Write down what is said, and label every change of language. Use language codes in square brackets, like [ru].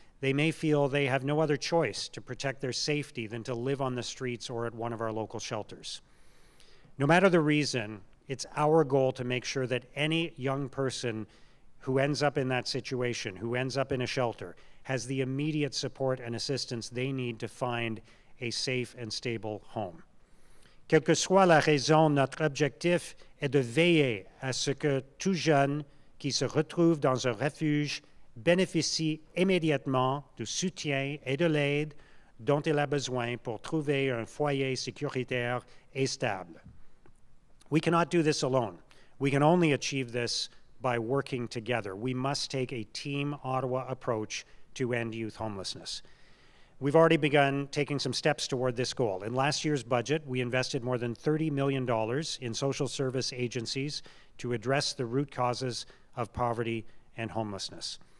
[en] They may feel they have no other choice to protect their safety than to live on the streets or at one of our local shelters. No matter the reason, it's our goal to make sure that any young person who ends up in that situation, who ends up in a shelter, has the immediate support and assistance they need to find a safe and stable home. [fr] Quelle que soit la raison, notre objectif est de veiller à ce que tout jeune qui se retrouve dans un refuge bénéficie immédiatement du soutien et de l'aide dont il a besoin pour trouver un foyer sécuritaire et stable. [en] We cannot do this alone. We can only achieve this by working together. We must take a Team Ottawa approach to end youth homelessness. We've already begun taking some steps toward this goal. In last year's budget, we invested more than $30 million in social service agencies to address the root causes of poverty and homelessness.